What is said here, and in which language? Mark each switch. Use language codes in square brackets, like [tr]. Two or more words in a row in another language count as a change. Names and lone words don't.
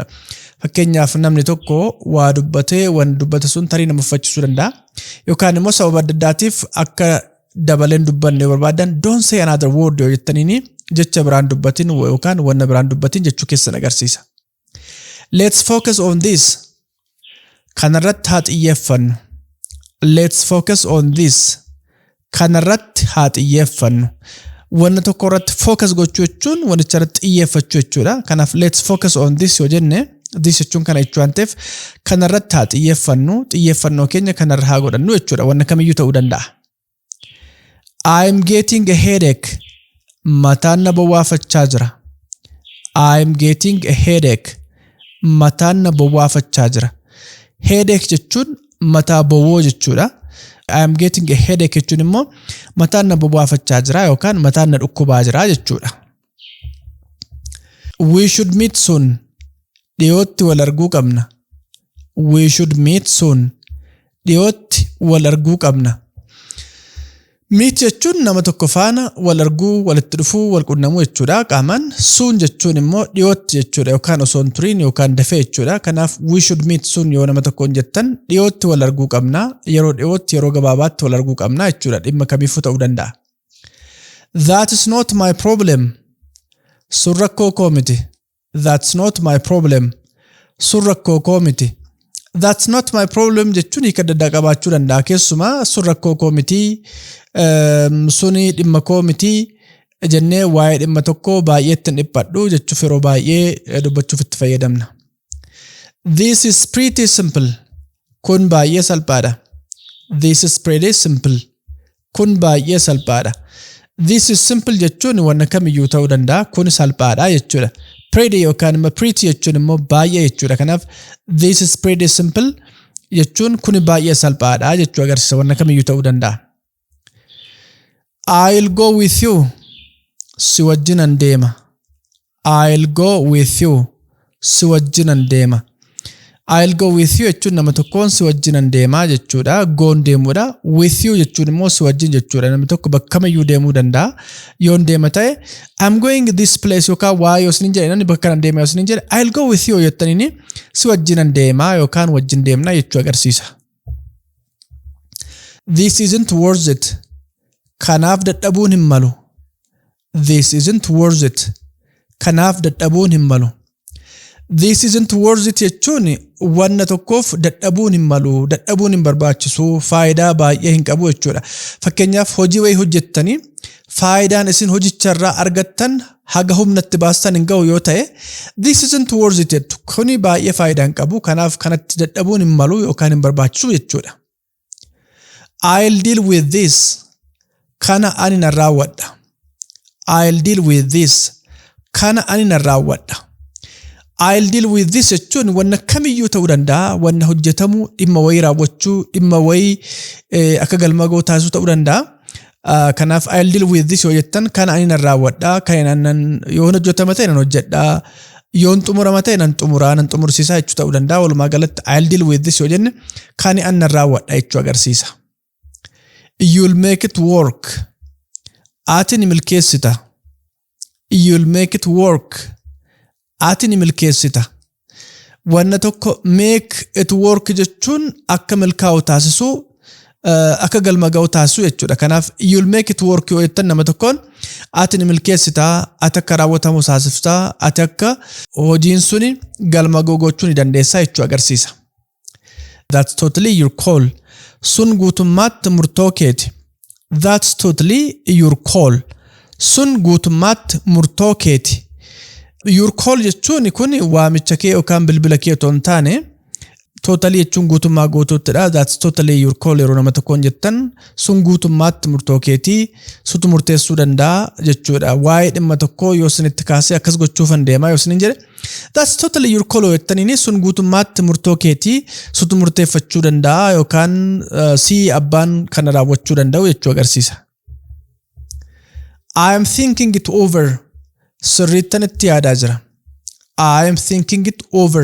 [om] Fakkeenyaaf namni tokko waa dubbatee waan dubbate sun tarii nama uffachisuu danda'a. Yookaan immoo sababa adda addaatiif akka dabaleen dubbanne barbaadan [en] don't say another word [om] yoo jettaniini jecha biraan dubbatiin yookaan wanna biraan dubbatiin jechuu keessan agarsiisa. [en] Let's focus on this. [om] Kanarratti haa xiyyeeffannu. [en] Let's focus on this. [om] Kanarratti haa xiyyeeffannu. Wanna tokko irratti focus gochuu jechuun wanicha irratti xiyyeeffachuu jechuudha. Kanaaf [en] let's focus on this [om] yoo jenne this jechuun kana jechuu waan ta'eef kanarratti haa xiyyeeffannu. Xiyyeeffannoo keenya kanarra haa godhannu jechuudha. Wanna kamiyyuu ta'uu danda'a. [en] I'm getting a headache. [om] Mataan na bowwaafachaa jira. [en] I'm getting a headache. [om] Mataan na bowwaafachaa jira. Headache jechuun mataa bowwoo jechuudha. [en] I'm getting a headache [om] jechuun immoo mataan na bowwaafachaa jira yookaan mataan na dhukkubaa jira jechuudha. [en] We should meet soon. [om] Dhiyootti wal arguu qabna. [en] We should meet soon. [om] Dhiyootti wal arguu qabna. Meet jechuun nama tokko faana wal arguu, walitti dhufuu, wal qunnamuu jechuudha qaamaan. Soon jechuun immoo dhiyootti jechuudha yookaan osoo hin turiin yookaan dafee jechuudha. Kanaaf [en] we should meet soon [om] yoo nama tokkoon jettan dhiyootti wal arguu qabna, yeroo dhiyootti yeroo gabaabaatti wal arguu qabna jechuudha. Dhimma kamiifuu ta'uu danda'a. [en] That is not my problem. [om] Sun rakkoo koo miti. [en] That's not my problem. [om] Sun rakkoo koo miti. [en] That's not my problem [om] jechuun hiika adda addaa qabaachuu danda'a. Keessumaa sun rakkoo koo miti, suni dhimma koo miti jennee waa'ee dhimma tokko baay'eetti hin dhiphadhu jechuuf yeroo baay'ee dubbachuuf itti fayyadamna. [en] This is pretty simple. [om] Kun baay'ee salphaadha. [en] This is pretty simple. [om] Kun baay'ee salphaadha. [en] This is simple [om] jechuun wanna kamiyyuu ta'uu danda'a. Kun salphaadha jechuudha. Pretty yookaan immoo pretty jechuun immoo baay'ee jechuudha. Kanaaf [en] this is pretty simple [om] jechuun kun baay'ee salphaadha jechuu agarsiisa. Wanna kamiyyuu ta'uu danda'a. [en] I'll go with you. [om] Si wajjinan deema. [en] I'll go with you. [om] Si wajjinan deema. [en] I'll go with you [om] jechuun nama tokkoon si wajjinan deemaa jechuudha. Goon deemuudha. [en] With you [om] jechuun immoo si wajjin jechuudha. Namni tokko bakka kamiyyuu deemuu danda'a. Yoon deema ta'e [en] I'm going this place [om] yookaan waa yoo isin jedhe namni bakka kana deema yoo isin jedhe [en] I'll go with you [om] jettaniini si wajjinan deemaa yookaan wajjin deemna jechuu agarsiisa. [en] This isn't worth it. [om] Kanaaf dadhabuun hin malu. [en] This isn't worth it. [om] Kanaaf dadhabuun hin malu. [en] This isn't worth it [om] jechuun wanna tokkoof dadhabuun hin malu, dadhabuun hin barbaachisu, faayidaa baay'ee hin qabu jechuudha. Fakkeenyaaf hojii wayii hojjettanii faayidaan isin hojicharraa argattan haga humnatti baastan hin ga'u yoo ta'e [en] this isn't worth it [om] jettu. Kuni baay'ee faayidaa hin qabu, kanaaf kanatti dadhabuun hin malu yookaan hin barbaachisu jechuudha. [en] I'll deal with this. [om] Kana ani nan raawwadha. [en] I'll deal with this. [om] Kana ani nan raawwadha. [en] I'll deal with this [om] jechuun wanna kamiyyuu ta'uu danda'a. Wanna hojjetamu dhimma wayii raawwachuu, dhimma wayii akka galma ga'u taasisuu ta'uu danda'a. Kanaaf [en] I'll deal with this [om] yoo jettan kana ani nan raawwadha. Kan yoo hojjetama ta'e nan hojjedha. Yoon xumurama ta'e nan xumuraa, nan xumursiisaa jechuu ta'uu danda'a. Walumaa galatti [en] I'll deal with this [om] yoo jenne kan ani nan raawwadha jechuu agarsiisa. [en] You'll make it work. [om] Ati ni milkeessita. [en] You'll make it work. [om] Ati ni milkeessita. Wanna tokko [en] make it work [om] jechuun akka milkaa'u taasisuu, akka galma ga'u taasisuu jechuudha. Kanaaf [en] you'll make it work [om] yoo jettan nama tokkoon ati ni milkeessita, ati akka raawwatamu taasifta, ati akka hojiin suni galma ga'u gochuu ni dandeessaa jechuu agarsiisa. [en] That's totally your call. [om] Sun guutummaatti murtoo keeti. [en] That's totally your call. [om] Sun guutummaatti murtoo keeti. [en] Your call [om] jechuun kun waamicha kee yookaan bilbila kee otoo hin taane totally jechuun guutummaa guutuuttidha. [en] That's totally your call [om] yeroo nama tokkoon jettan sun guutummaatti murtoo keetii sutu murteessuu danda'a jechuudha. Waa'ee dhimma tokkoo yoo isinitti kaasee akkas gochuufan deemaa yoo isinin jedhe [en] that's totally your call [om] jettaniini sun guutummaatti murtoo keetii sutu murteeffachuu danda'a yookaan si abbaan kana raawwachuu danda'u jechuu agarsiisa. [en] I am thinking it over. [om] Sirriittan itti yaadaa jira. [en] I am thinking it over.